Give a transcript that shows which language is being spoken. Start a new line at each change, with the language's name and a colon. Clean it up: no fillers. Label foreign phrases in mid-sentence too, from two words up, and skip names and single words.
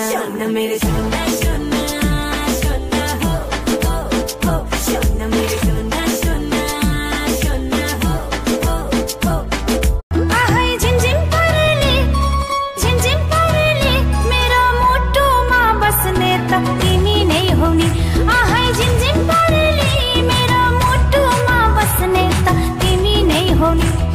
Hindi: शोना मेरे शोना शोना शोना हो शोना मेरे शोना शोना शोना हो।
Nepali: आहै झिमझिम परले मेरो मुटुमा बस्ने त तिमी नै हो नि। आहै झिमझिम परले मेरो मुटुमा बस्ने त तिमी नै हो नि।